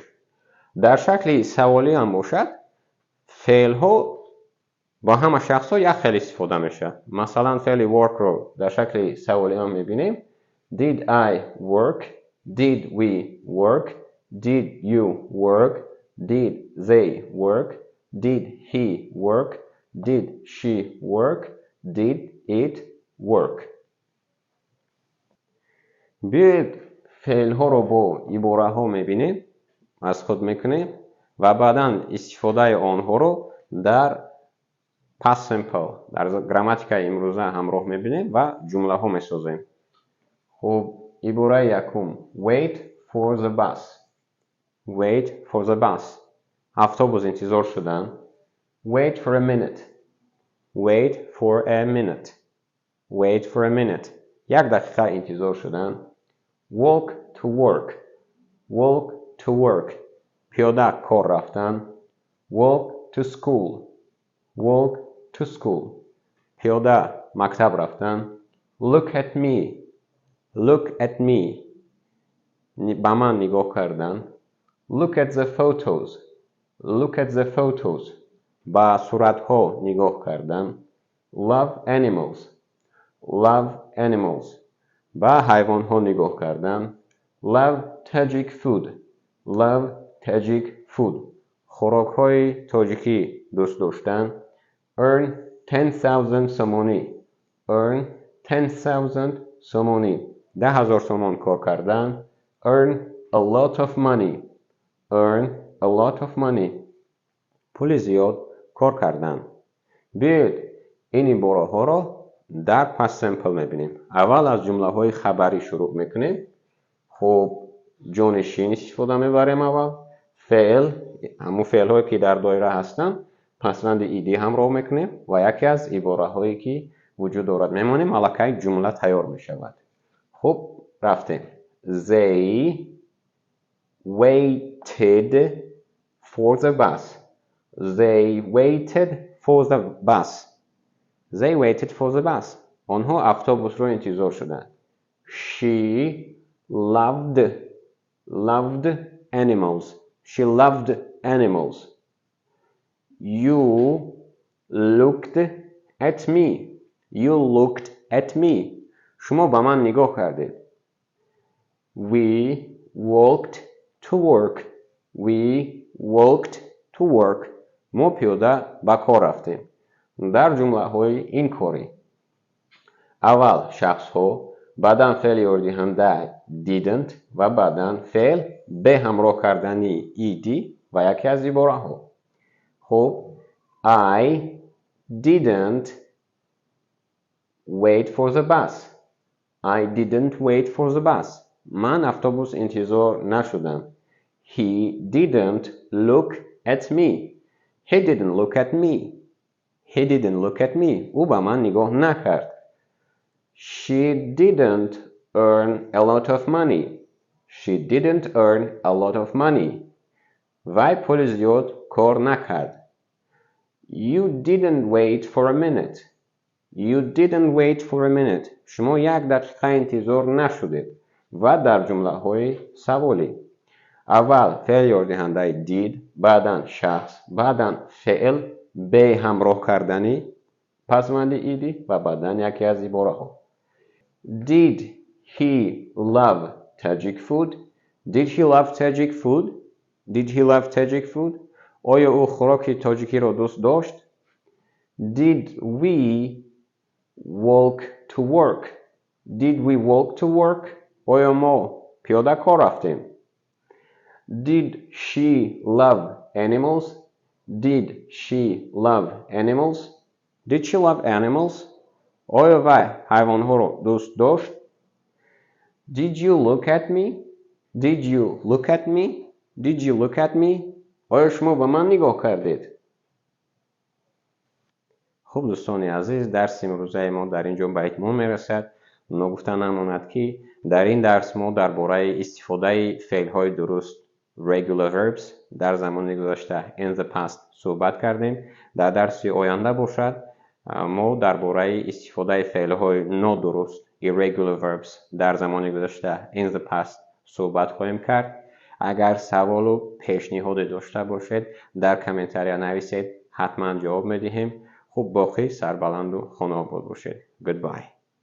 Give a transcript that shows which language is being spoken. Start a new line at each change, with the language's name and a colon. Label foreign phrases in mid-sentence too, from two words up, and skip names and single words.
Tajik: در شکل سوالی هم باشد فعل ها با همه شخص ها یک خیلی استفاده میشه. مثلا فعل work رو در شکل سوالی هم میبینیم.
English: Did I work? Did we work? Did you work? Did they work? Did he work? Did she work? Did it work?
Tajik: بیایید فعل ها رو با عباره ها میبینیم، از خود میکنیم و بعدا استفاده آنها رو در
English: past simple
Tajik: در گراماتیک امروزه همراه میبینیم و جمله ها میسازیم. خب عباره یکم
English: wait for the bus. Wait for the bus.
Tajik: اتوبوس انتظار شدن.
English: Wait for a minute. Wait for a minute. Wait for a minute.
Tajik: یک دقیقه انتظار شدن.
English: Walk to work. Walk to work.
Tajik: پیاده کار رفتن.
English: Walk to school. Walk to school.
Tajik: پیاده مکتب رفتن.
English: Look at me. Look at me.
Tajik: به من نگاه کردن.
English: Look at the photos. Look at the photos.
Tajik: به صورت ها نگاه کردن.
English: Love animals. Love animals.
Tajik: به حیوان ها نگاه کردن.
English: Love Tajik food. Love Tajik food.
Tajik: خوراک های تاجیکی دوست داشتن.
English: Earn 10,000 somoni. Earn 10,000 somoni.
Tajik: 10,000 سومون کار کردن.
English: Earn a lot of money. Earn a lot of money.
Tajik: پول زیاد کار کردن. بیاید این عباره ها را در
English: past simple
Tajik: میبینیم. اول از جمله های خبری شروع میکنیم. خب جانشین استفاده میبریم. اول فعل، همون فعل هایی که در دایره هستن پسوند ایدی همراه میکنیم و یکی از عباره هایی که وجود دارد میمونیم. الکی جمله تیار میشود. خب رفتیم.
English: They waited for the bus. They waited for the bus. They waited for the bus.
Tajik: آنها اتوبوس رو انتظار شدند.
English: She loved animals. She loved animals. You looked at me. You looked at me.
Tajik: شما به من نگاه کردید.
English: We walked to work. We walked to work.
Tajik: ما پیاده به کار رفتیم. در جمله های این کاری اول شخص ها، بعدا فعل یاردهنده didn't و بعدا فعل به همراه کردنی ed و یکی از عباره ها.
English: خب I didn't wait for the bus. I didn't wait for the bus.
Tajik: من اتوبوس انتظار نشدم.
English: He didn't look at me. He didn't look at me. He didn't look at me.
Tajik: او به من نگاه نکرد.
English: She didn't earn a lot of money. She didn't earn a lot of money.
Tajik: وی پول زیاد کار نکرد.
English: You didn't wait for a minute. You didn't wait for a minute.
Tajik: شما یک دقیقه انتظار نشدید. و در جمله های سوالی اول فعل یاردهنده did، بعدا شخص، بعدا فعل به همراه کردنی پسوند ایدی و بعدا یکی از عباره ها.
English: Did he love Tajik food? Did he love Tajik food? Did he love Tajik food?
Tajik: آیا او خوراک تاجیکی را دوست داشت؟
English: Did we walk to work? Did we walk to work?
Tajik: آیا ما پیاده کار رفتیم؟
English: Did she love animals? Did she love animals? Did she love animals?
Tajik: آیا وی حیوانها را دوست داشت؟
English: Did you look at me? Did you look at me? Did you look at me?
Tajik: آیا شما به من نگاه کردید؟ خب دوستان عزیز، درس امروزه ما در اینجا به اتمام میرسد. نگفتنم اومد که در این درس ما درباره استفاده فعل‌های درست
English: regular verbs
Tajik: در زمان گذشته
English: in the past
Tajik: صحبت کردیم. در درس آینده باشد ما درباره استفاده فعل‌های نادرست
English: irregular verbs
Tajik: در زمان گذشته
English: in the past
Tajik: صحبت خواهیم کرد. اگر سوال و پیشنهاد داشته باشید در کامنتاری نویسید، حتما جواب میدهیم. خوب باقی سربلند و خانه آباد باشید.
English: Goodbye.